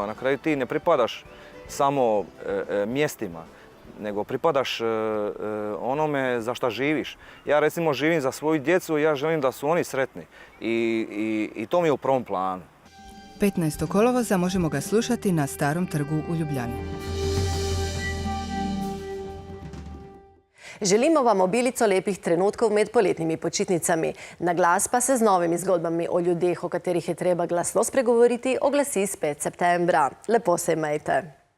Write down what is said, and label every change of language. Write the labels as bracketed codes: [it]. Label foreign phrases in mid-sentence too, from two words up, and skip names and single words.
[hr] Na kraju ti ne pripadaš samo mjestima, nego pripadaš onome za šta živiš. Ja recimo živim za svoju djecu i ja želim da su oni sretni. I to mi je u prvom planu. 15. kolovoza možemo ga slušati na Starom trgu u Ljubljani. [sl] Želimo vam obilico lepih trenutkov med poletnimi počitnicami. Na glas pa se z novimi zgodbami o ljudeh, o katerih je treba glasno spregovoriti, oglasi spet septembra. Lepo se imejte.